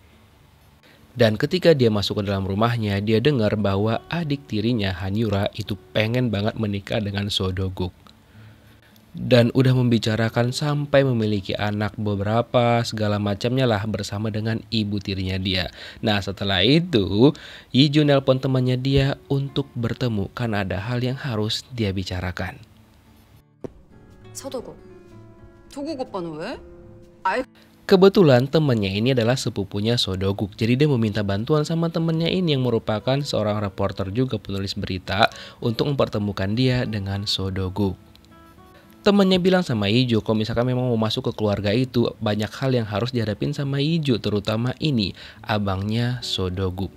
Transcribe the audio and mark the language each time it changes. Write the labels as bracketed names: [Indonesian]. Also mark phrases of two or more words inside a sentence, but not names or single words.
[Indonesian] Dan ketika dia masuk ke dalam rumahnya, dia dengar bahwa adik tirinya Han Yura itu pengen banget menikah dengan Seo-doguk. Dan udah membicarakan sampai memiliki anak beberapa segala macamnya lah bersama dengan ibu tirinya dia. Setelah itu Yiju nelpon temannya dia untuk bertemu karena ada hal yang harus dia bicarakan. [Korean] 서도국. 도국 오빠는 왜? [Indonesian] Kebetulan temannya ini adalah sepupunya Seo-doguk. Jadi dia meminta bantuan sama temannya ini yang merupakan seorang reporter juga penulis berita untuk mempertemukan dia dengan Seo-doguk. Temannya bilang sama Yiju kalau misalkan memang mau masuk ke keluarga itu banyak hal yang harus dihadapin sama Yiju, terutama ini abangnya Seo-doguk.